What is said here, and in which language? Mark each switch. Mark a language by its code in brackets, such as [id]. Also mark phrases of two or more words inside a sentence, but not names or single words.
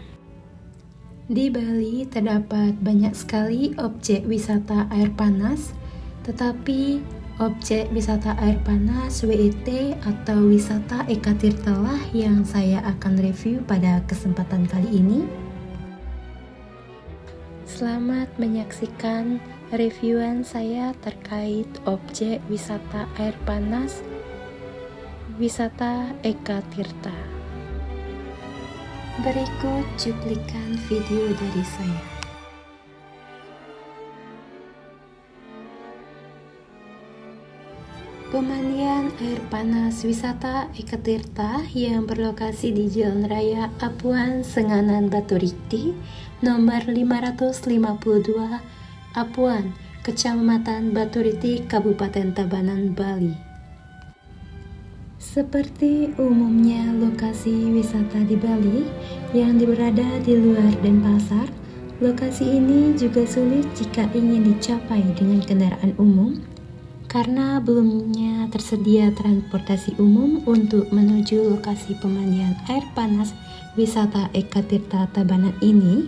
[id] Di Bali terdapat banyak sekali objek wisata air panas, tetapi objek wisata air panas WIT atau wisata Eka Tirta lah yang saya akan review pada kesempatan kali ini. Selamat menyaksikan reviewan saya terkait objek wisata air panas wisata Eka Tirta. Berikut cuplikan video dari saya. Pemandian air panas wisata Eka Tirta yang berlokasi di Jalan Raya Apuan Senganan Batu Rikti, nomor 552, Apuan, Kecamatan Batu Rikti, Kabupaten Tabanan, Bali. Seperti umumnya lokasi wisata di Bali yang berada di luar Denpasar, lokasi ini juga sulit jika ingin dicapai dengan kendaraan umum, karena belumnya tersedia transportasi umum untuk menuju lokasi pemandian air panas wisata Eka Tirta Tabanan ini.